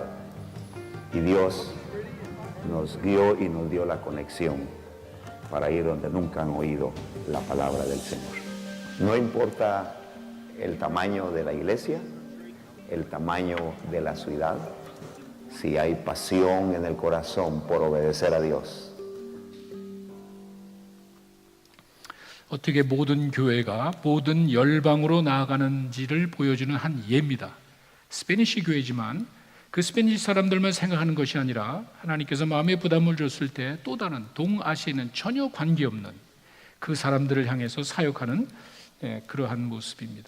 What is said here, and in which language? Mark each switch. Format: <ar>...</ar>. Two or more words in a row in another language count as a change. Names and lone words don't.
<es>Y Dios nos guió y nos dio la conexión para ir donde nunca han oído la palabra del Señor. No importa el tamaño de la iglesia, el tamaño de la ciudad, si hay pasión en el corazón por obedecer a Dios.</es> <ko>어떻게 모든 교회가 모든 열방으로 나아가는지를 보여주는 한 예입니다. 스페니시 교회지만 그 스페니시 사람들만 생각하는 것이 아니라 하나님께서 마음의 부담을 줬을 때 또 다른 동아시아에는 전혀 관계없는 그 사람들을 향해서 사역하는 그러한 모습입니다.</ko>